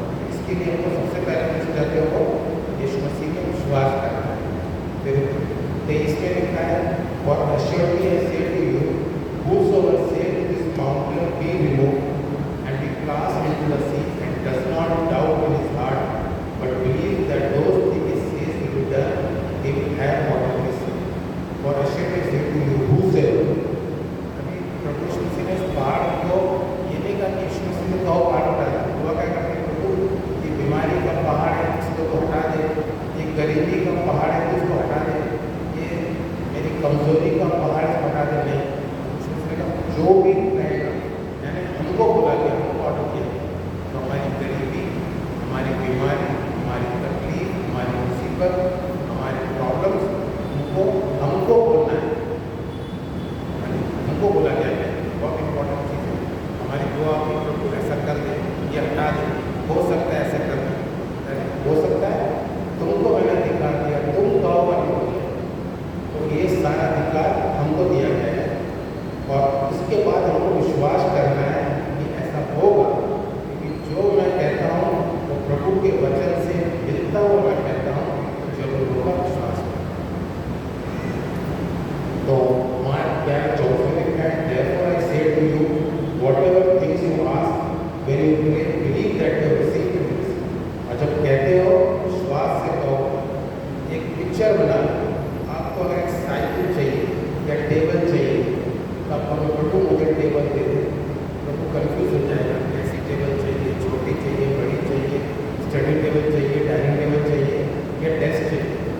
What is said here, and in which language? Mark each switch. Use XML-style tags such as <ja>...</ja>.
<hi>इसके लिए हमको सबसे पहले किस जाते हो यीशु मसीह में विश्वास करना है। फिर 23 में लिखा है</hi> <en>और assuredly I say to you whosoever says to this mountain be removed and be cast into the sea and does not doubt in his heart but believes that those things he says will be done, he will have whatever he says. For assuredly I say to you whosoever,</en> <hi>अभी प्रभु यीशु मसीह ने इस पहाड़ को ये नहीं कहा कि यीशु मसीह ने कहो पहाड़ उठा दे, दुआ क्या करते हैं प्रभु ये बीमारी का पहाड़ है इसको तो हटा दे, ये गरीबी का पहाड़ है इसको हटा दे, ये मेरी कमजोरी का पहाड़ है हटा दे। नहीं, यीशु मसीह ने कहा जो भी रहेगा, यानी हमको बुला के हमको ऑर्डर किया तो हमारी गरीबी, हमारी बीमारी, हमारी तकलीफ, हमारी मुसीबत, हमारे प्रॉब्लम्स हमको बोलना है, हमको बोला गया है। बहुत इंपॉर्टेंट चीज़ है, हमारी दुआ की प्रभु ऐसा कर दे, ये हटा दे, हो सकता है ऐसा कर दे, हो सकता है तुमको मैंने अधिकार दिया, तुम कहो और नहीं बोले, तो ये सारा अधिकार हमको दिया गया है। और इसके बाद हमको विश्वास करना है कि ऐसा होगा, क्योंकि जो मैं कहता हूँ वो प्रभु के वचन से मिलता हुआ मैं कहता हूँ तो जरूर होगा विश्वास। तो हमारा क्या चौथे में लिखा है</hi> <en>therefore I say to you whatever things you ask when you pray believe that you have received it।</en> <hi>और जब कहते हो विश्वास से कहो। एक पिक्चर बना लो, आपको अगर एक साइकिल चाहिए या टेबल चाहिए तो आप हमें प्रभु मुझे टेबल दे दे, प्रभु कन्फ्यूज हो जाएगा कैसी टेबल चाहिए, छोटी चाहिए, बड़ी चाहिए, स्टडी टेबल चाहिए, डाइनिंग टेबल चाहिए या डेस्क चाहिए।</hi>